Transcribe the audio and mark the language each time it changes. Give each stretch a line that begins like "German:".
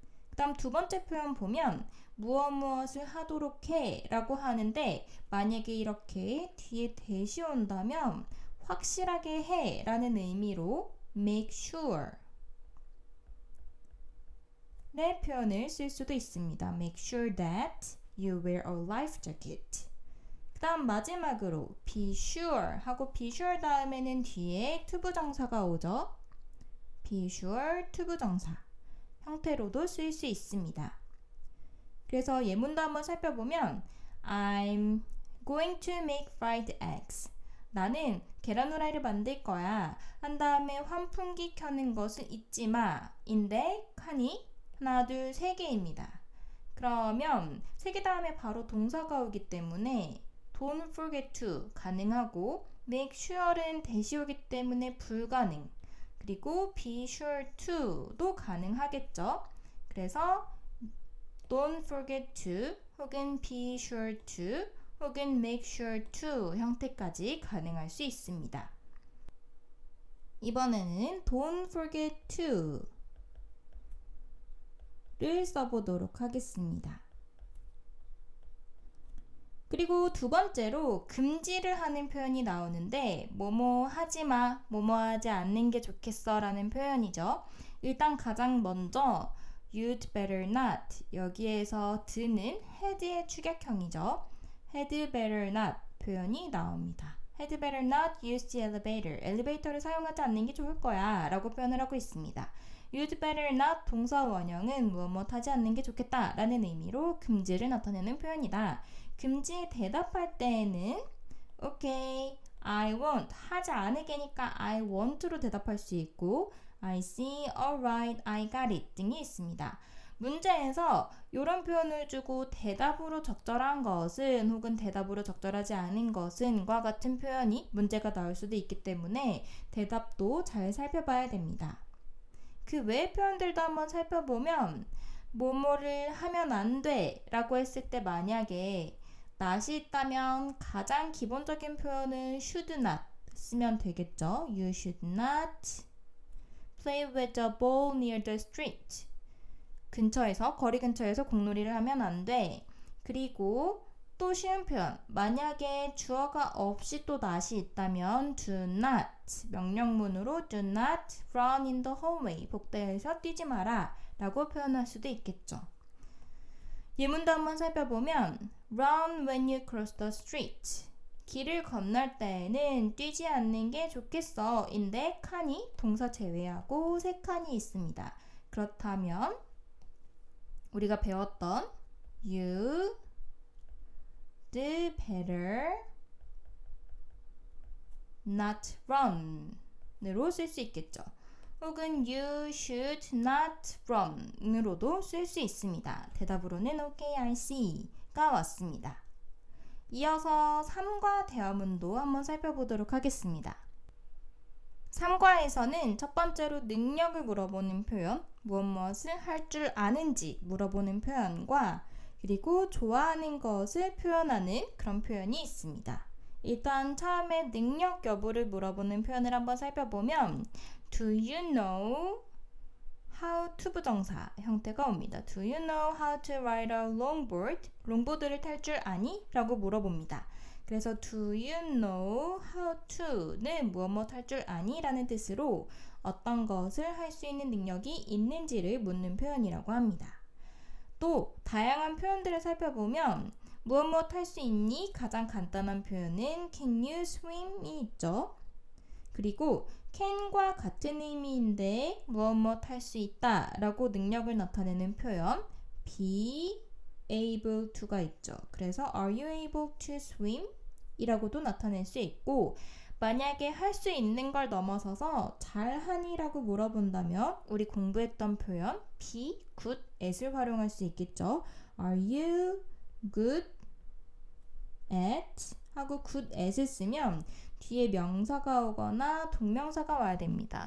Korean: 그 다음 두 번째 표현 보면 무엇을 하도록 해 라고 하는데 만약에 이렇게 뒤에 대시 온다면 확실하게 해 라는 의미로
English: make sure
Korean: 의 표현을 쓸 수도 있습니다.
English: make sure that you wear a life jacket.
Korean: 그 다음 마지막으로 be sure 하고 be sure 다음에는 뒤에 to 부정사가 오죠.
English: be sure to
Korean: 부정사 형태로도 쓸 수 있습니다. 그래서 예문도 한번 살펴보면
English: I'm going to make fried eggs.
Korean: 나는 계란 후라이를 만들 거야. 한 다음에 환풍기 켜는 것을 잊지 마. 인데 칸이 하나, 둘, 세 개입니다. 그러면 세 개 다음에 바로 동사가 오기 때문에
English: don't forget to
Korean: 가능하고 make sure은 대시 오기 때문에 불가능. 그리고 be sure to도 가능하겠죠. 그래서
English: don't forget to
Korean: 혹은 be sure to 혹은 make sure to 형태까지 가능할 수 있습니다. 이번에는
English: don't forget to
Korean: 를 써보도록 하겠습니다. 그리고 두 번째로 금지를 하는 표현이 나오는데 뭐뭐 하지마, 뭐뭐 하지 않는 게 좋겠어 라는 표현이죠. 일단 가장 먼저
English: you'd better not
Korean: 여기에서 드는 had의 축약형이죠. had better not 표현이 나옵니다.
English: had better not use the elevator
Korean: 엘리베이터를 사용하지 않는 게 좋을 거야 라고 표현을 하고 있습니다.
English: you'd better not
Korean: 동사 원형은 무엇 하지 않는 게 좋겠다 라는 의미로 금지를 나타내는 표현이다. 금지에 대답할 때에는
English: okay, I won't
Korean: 하지 않을게니까 I won't로 대답할 수 있고
English: I see, alright, I got it
Korean: 등이 있습니다. 문제에서 이런 표현을 주고 대답으로 적절한 것은 혹은 대답으로 적절하지 않은 것은과 같은 표현이 문제가 나올 수도 있기 때문에 대답도 잘 살펴봐야 됩니다. 그 외의 표현들도 한번 살펴보면 뭐뭐를 하면 안 돼 라고 했을 때 만약에 not이 있다면 가장 기본적인 표현은 should not 쓰면 되겠죠.
English: You should not play with a ball near the street.
Korean: 거리 근처에서 공놀이를 하면 안 돼. 그리고 또 쉬운 표현. 만약에 주어가 없이 또 not이 있다면 do not 명령문으로
English: do not run in the hallway.
Korean: 복도에서 뛰지 마라 라고 표현할 수도 있겠죠. 예문도 한번 살펴보면
English: run when you cross the street.
Korean: 길을 건널 때에는 뛰지 않는 게 좋겠어 인데 칸이 동사 제외하고 세 칸이 있습니다. 그렇다면 우리가 배웠던
English: you'd better not run
Korean: 으로 쓸 수 있겠죠. 혹은
English: you should not run
Korean: 으로도 쓸 수 있습니다. 대답으로는
English: okay, I see
Korean: 가 왔습니다. 이어서 3과 대화문도 한번 살펴보도록 하겠습니다. 3과에서는 첫 번째로 능력을 물어보는 표현, 무엇을 할 줄 아는지 물어보는 표현과 그리고 좋아하는 것을 표현하는 그런 표현이 있습니다. 일단 처음에 능력 여부를 물어보는 표현을 한번 살펴보면
English: Do you know how to
Korean: 부정사 형태가 옵니다.
English: Do you know how to ride a longboard?
Korean: 롱보드를 탈 줄 아니? 라고 물어봅니다. 그래서
English: do you know how to
Korean: 는 무엇 할 줄 아니? 라는 뜻으로 어떤 것을 할 수 있는 능력이 있는지를 묻는 표현이라고 합니다. 또 다양한 표현들을 살펴보면 무엇 할 수 있니? 가장 간단한 표현은
English: can you swim
Korean: 이 있죠. 그리고 can과 같은 의미인데 무엇 할 수 있다 라고 능력을 나타내는 표현
English: be able to
Korean: 가 있죠.
English: 그래서 are you able to swim?
Korean: 이라고도 나타낼 수 있고 만약에 할 수 있는 걸 넘어서서 잘하니? 라고 물어본다면 우리 공부했던 표현
English: be good at
Korean: 을 활용할 수 있겠죠.
English: Are you good at?
Korean: 하고 good at을 쓰면 뒤에 명사가 오거나 동명사가 와야 됩니다.